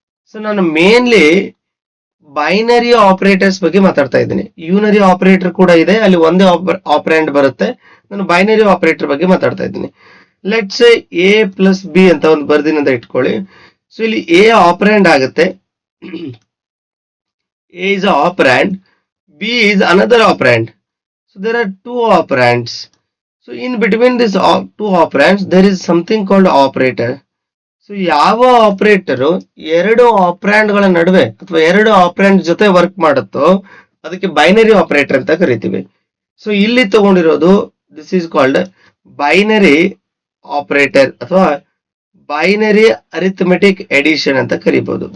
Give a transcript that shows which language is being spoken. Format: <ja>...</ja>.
<kn>So ನಾನು mainly binary operators ಬಗ್ಗೆ ಮಾತಾಡ್ತಾ ಇದ್ದೀನಿ. ಯೂನರಿ ಆಪರೇಟರ್ ಕೂಡ ಇದೆ, ಅಲ್ಲಿ ಒಂದೇ ಆಪರೆಂಡ್ ಬರುತ್ತೆ. ನಾನು ಬೈನರಿ ಆಪರೇಟರ್ ಬಗ್ಗೆ ಮಾತಾಡ್ತಾ ಇದ್ದೀನಿ.</kn> <en>let's say</en> <kn>A plus B ಅಂತ ಒಂದು ಬರ್ದಿನ ಅಂತ ಇಟ್ಕೊಳ್ಳಿ. ಸೊ ಇಲ್ಲಿ A ಆಪರೆಂಡ್ ಆಗುತ್ತೆ,</kn> <en>A is a operand, B is another operand. So there are 2 operands. So in between these 2 operands there is something called operator.</en> <kn>So ಯಾವ ಆಪರೇಟರ್ 2 ಆಪರೆಂಡ್ ಗಳ ನಡುವೆ ಅಥವಾ 2 ಆಪರೆಂಡ್ ಜೊತೆ ವರ್ಕ್ ಮಾಡುತ್ತೋ ಅದಕ್ಕೆ ಬೈನರಿ ಆಪರೇಟರ್ ಅಂತ ಕರಿತೀವಿ. ಸೊ ಇಲ್ಲಿ ತಗೊಂಡಿರೋದು</kn> <en>this is called</en> <kn>binary operator ಅಥವಾ ಬೈನರಿ ಅರಿಥಮೆಟಿಕ್ ಎಡಿಷನ್ ಅಂತ ಕರಿಬಹುದು.</kn>